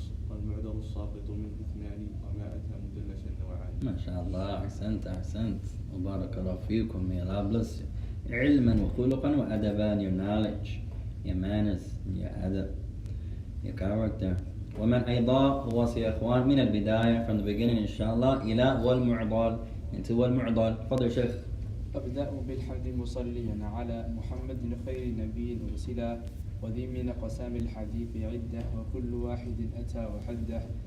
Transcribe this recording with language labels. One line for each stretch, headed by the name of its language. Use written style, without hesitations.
Arabic: والمعضل الساقط منه اثنان وما أتى مدلسا نوعان. ما شاء الله أحسنت وبارك الله فيكم.
English: May Allah bless you.
Arabic: علما وخلقا وأدبا,
English: your knowledge, your manners, your adab, your character.
Arabic: ومن أيضا هو يا إخوان من البداية
English: from the beginning
Arabic: إن شاء الله إلى والمعضل into والمعضل. تفضل شيخ. أبدأ بالحمد مصليا على محمد خير نبي أرسلا وذي من أقسام الحديث عدة وكل واحد أتى وحده.